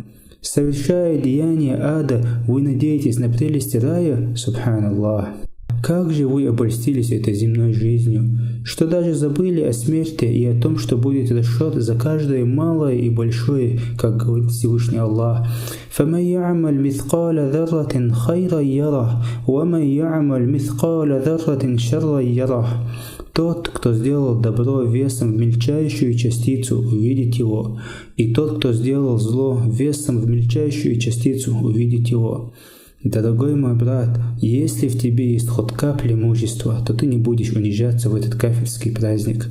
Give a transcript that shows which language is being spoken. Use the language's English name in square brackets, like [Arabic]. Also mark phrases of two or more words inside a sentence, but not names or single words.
[Russian] Совершая деяния ада, вы надеетесь на прелести рая? Субханаллах. Как же вы обольстились этой земной жизнью? что даже забыли о смерти и о том, что будет расчет за каждое малое и большое, как говорит Всевышний Аллах. [Arabic] فَمَنْ يَعْمَلْ مِثْقَالَ ذَرَّةٍ خَيْرًا يَرَهُ وَمَنْ يَعْمَلْ مِثْقَالَ ذَرَّةٍ شَرًّا يَرَهُ. [Russian] Тот, кто сделал добро весом в мельчайшую частицу, увидит его, и тот, кто сделал зло весом в мельчайшую частицу, увидит его. Дорогой мой брат, если в тебе есть хоть капля мужества, то ты не будешь унижаться в этот кафирский праздник.